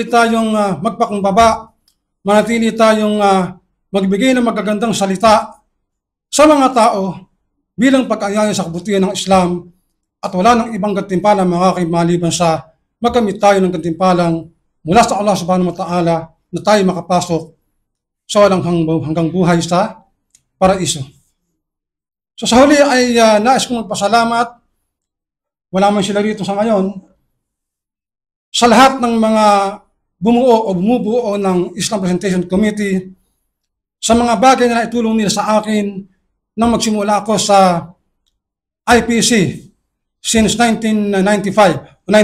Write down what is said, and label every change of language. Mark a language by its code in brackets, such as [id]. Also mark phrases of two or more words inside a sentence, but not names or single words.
[tl] tayong magpakumbaba, manatili tayong magbigay ng magagandang salita sa mga tao bilang pag-anyaya sa kabutihan ng Islam at wala ng ibang gantimpala mga maliban sa magkamit tayo ng gantimpalang mula sa Allah [ar] سبحانه وتعالى [tl] na tayo makapasok sa walang hanggang buhay sa paraiso. So sa huli ay nais kong magpasalamat, wala man sila rito sa ngayon, sa lahat ng mga bumubuo ng Islam Presentation Committee, sa mga bagay na naitulong nila sa akin nang magsimula ako sa IPC since 1994.